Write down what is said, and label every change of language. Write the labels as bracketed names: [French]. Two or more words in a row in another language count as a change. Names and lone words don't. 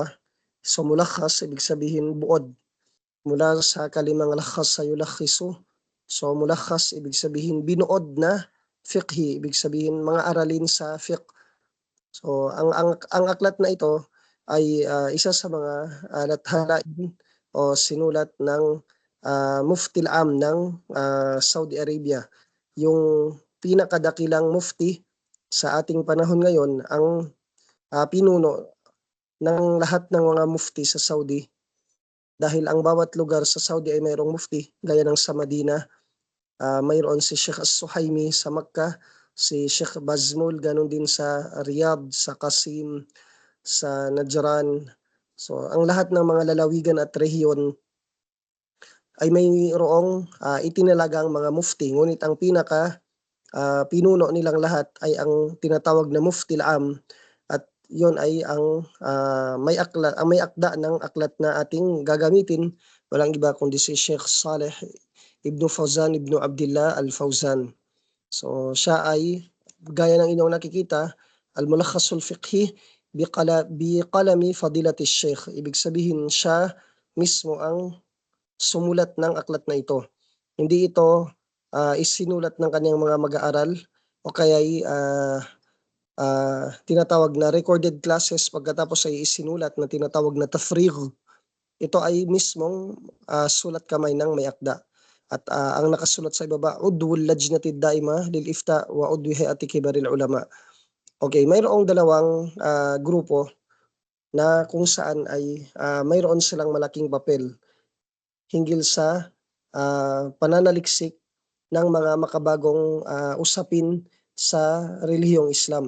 [Filipino] So mulakhas, ibig sabihin buod. Mula sa kalimang lakhas sa yulakhisu. So mulakhas, ibig sabihin binuod na fiqhi, ibig sabihin mga aralin sa fiqh. So ang aklat na ito ay isa sa mga lathalain o sinulat ng [Arabic] المفتي العام [Filipino] ng Saudi Arabia. Yung pinakadakilang mufti sa ating panahon ngayon, ang pinuno ng lahat ng mga mufti sa Saudi. Dahil ang bawat lugar sa Saudi ay mayroong mufti, gaya ng sa Madina, mayroon si Sheikh As-Suhaimi sa Makkah, si Sheikh Bazmul, ganun din sa Riyadh, sa Qasim, sa Najran. So ang lahat ng mga lalawigan at rehiyon ay mayroong itinalagang mga mufti. Ngunit ang pinaka pinuno nilang lahat ay ang tinatawag na [Arabic] المفتي العام, [Filipino] at yon ay ang may akda ng aklat na ating gagamitin, walang iba kundi si Sheikh Saleh Ibn Fawzan Ibn Abdullah Al-Fawzan. So siya ay gaya ng inyong nakikita, [Arabic] الملخص الفقهي بقلم فضيلة الشيخ. [Filipino] Ibig sabihin siya mismo ang sumulat ng aklat na ito. Hindi ito isinulat ng kanyang mga mag-aaral o kaya tinatawag na [English] recorded classes, [Filipino] pagkatapos ay isinulat na tinatawag na tafrigh. Ito ay mismong sulat kamay ng may akda. At ang nakasulat sa ibaba, [Arabic] عضو اللجنة الدائمة للإفتاء وعضو هيئة كبار العلماء. [Filipino] Okay, mayroong dalawang grupo na kung saan ay mayroon silang malaking papel hinggil sa pananaliksik ng mga makabagong usapin sa relihiyong Islam.